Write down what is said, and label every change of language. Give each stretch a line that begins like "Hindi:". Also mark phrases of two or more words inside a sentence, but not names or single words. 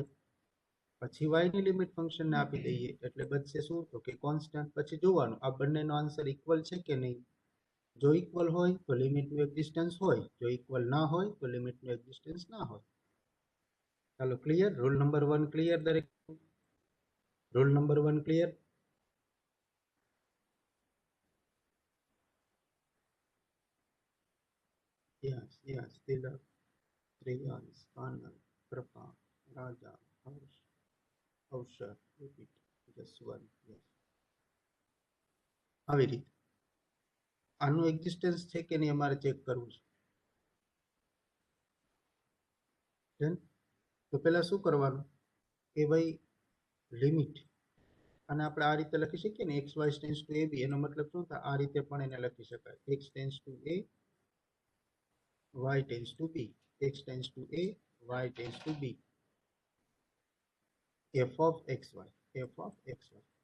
Gujarati: પછી y ની લિમિટ ફંક્શનને આપી દઈએ એટલે બચશે શું? તો કે કોન્સ્ટન્ટ. પછી જોવાનું આ બંનેનો આન્સર ઇક્વલ છે કે નહીં. જો ઇક્વલ હોય તો લિમિટનું એક્ઝિસ્ટન્સ હોય, જો ઇક્વલ ના હોય તો લિમિટનું એક્ઝિસ્ટન્સ ના હોય. ચાલો, ક્લિયર?
English: rule number 1 clear
Gujarati: દરેક?
English: rule number 1 clear? Yes, yes, Tilak, Shreyans, Anand, Krapa, Raja, Harsh, Avshar, repeat, Jaswant, yes.
Gujarati: આવી રીતે આનું એક્ઝિસ્ટન્સ છે કે નહીં અમારે ચેક કરવું છે. તો પહેલા શું કરવાનું કે ભાઈ લિમિટ, અને આપણે આ રીતે લખી શકીએ ને xy
English: tends to
Gujarati: ab, એનો મતલબ શું થાય? આ રીતે પણ એને લખી શકાય,
English: x tends to a y tends to b, x tends to a, y tends to b, f of xy, f of xy.